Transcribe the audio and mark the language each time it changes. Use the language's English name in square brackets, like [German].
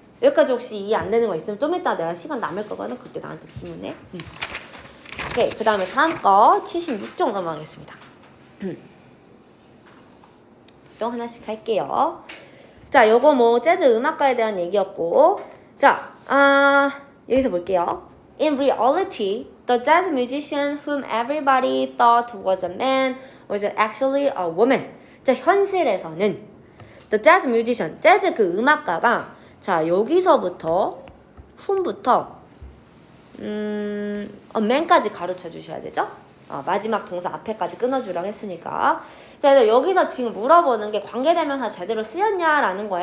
[Korean] 여기까지 혹시 이해 안 되는 거 있으면 좀 이따 내가 시간 남을 거거든. 그때 나한테 질문해. 오케이. 그 다음에 다음 거 76쪽 넘어가겠습니다. 또 하나씩 할게요. 자, 요거 재즈 음악가에 대한 얘기였고. 자, 여기서 볼게요. [English] In reality, the jazz musician whom everybody thought was a man was actually a woman. [Korean] 자, 현실에서는 [English] the jazz musician, [Korean] 재즈 그 음악가가 자, 여기서부터 whom부터 man까지 가르쳐 주셔야 되죠? 마지막 동사 앞에까지 끊어주라고 했으니까. 자, 여기서 지금 물어보는 게 관계대명사 제대로 쓰였냐라는 거야.